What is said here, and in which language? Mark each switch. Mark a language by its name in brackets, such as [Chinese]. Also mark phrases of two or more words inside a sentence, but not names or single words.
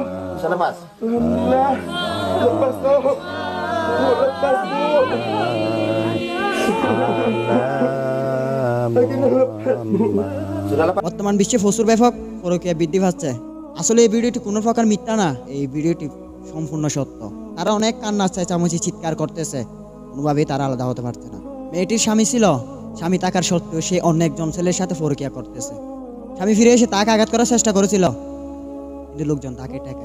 [Indonesian] Bisa lepas. Alhamdulillah. Lepas Om. Bu, lepas Bu. Lagi lepas Bu. Sudah lepas. [Bangla] বর্তমান বিশ্বে প্রচুর ব্যাপক পরকীয়া বৃদ্ধি পাচ্ছে। আসলে এই ভিডিওটি কোনো প্রকার মিথ্যা না, এই ভিডিওটি সম্পূর্ণ সত্য। তারা অনেক কান্না চেঁচামেচি চিৎকার করতেছে, কোনোভাবেই তারা আলাদা হতে পারছে না। মেয়েটির স্বামী ছিল, স্বামী থাকার সত্ত্বেও সে অন্য একজন ছেলের সাথে পরকীয়া করতেছে। স্বামী ফিরে এসে তাকে আঘাত করার চেষ্টা করেছিল, কিন্তু লোকজন তাকে ঠেকায়।